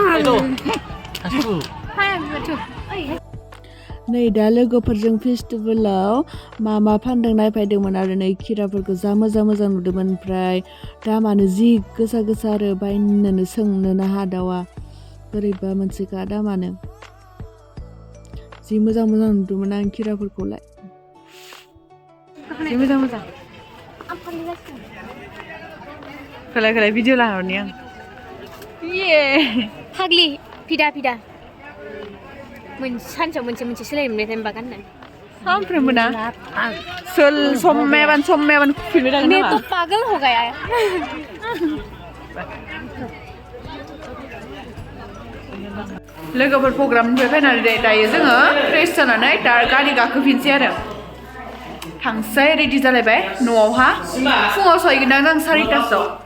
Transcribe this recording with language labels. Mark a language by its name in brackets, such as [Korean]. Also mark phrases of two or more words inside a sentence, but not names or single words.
[Bodo] नै दा लोगोफोरजों फेस्टिभेलाव मा फानदों नायफैदोंमोन आरो नै खिराफोरखौ जा मोजां नुदोंमोन ओमफ्राय दामानो जि गोसा आरो बायनोनो सोंनोनो हादावा बोरैबा मोनसेखा दामानो जि मोजां नुदोंमोन आं खिराफोरखौलाय जि मोजां खोलाय भिडिअ लाहरनि आं फाग्लि फिदा सानसेयाव मोनसे सोलायोमोन होनबा गाननानै सानफ्रोमबो ना समयाबान फैबाय थागोन [Hindi] मैं तो पागल हो गया है [Bodo] लोगोफोर प्रग्रामनिफ्राय फैनानै दायो जोङो फ्रेश जानानै दा गारि गाखोफिनसै आरो थांसै रेडि जालायबाय न'आवहा फुङाव सहैगोन आं 4:00